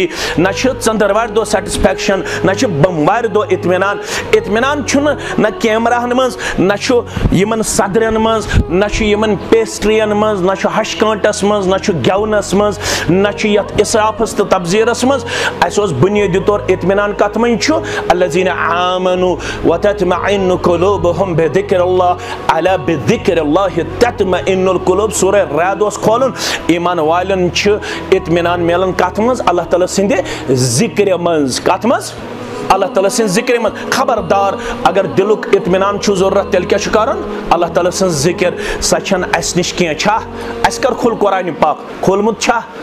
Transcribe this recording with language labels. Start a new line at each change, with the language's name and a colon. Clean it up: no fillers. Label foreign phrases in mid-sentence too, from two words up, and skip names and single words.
Kashmiri: نہ چھِ ژٔنٛدٕروارِ دۄہ سیٹسفیکشن نہ چھِ بوموارِ دۄہ اطمینان چھُنہٕ نہ کیمراہن منٛز نہ چھُ یِمن صدرن منٛز نہ چھُ یِمن پیسٹرین منٛز نہ چھُ ہشکٲنٹس منٛز نہ چھُ گٮ۪ونس منٛز نہ چھُ یتھ اسرافس تہٕ تبزیرس منٛز اَسہِ اوس بُنیٲدی طور اطمینان کتھ منٛز چھُ
Arabic: الذین آمنوا وتطمئن قلوبهم بذکر اللہ الا بذکر اللہ تطمئن القلوب
Kashmiri: سورہ رعد اوس کھولُن ایمان والٮ۪ن چھُ اطمینان میلان کتھ منٛز اللہ تعالیٰ سٕنٛدِ ذکرِ منٛز کتھ منٛز اللہ تعالیٰ سٕنٛدِ ذکرِ منٛز خبردار اگر دلُک اطمینان چھُ ضروٗرت تیٚلہِ کیٛاہ چھُ کرُن اللہ تعالیٰ سٕنٛز ذکر سۄ چھنہٕ اَسہِ نِش کینٛہہ چھا اَسہِ کر کھُل قرآنِ پاک کھوٗلمُت چھا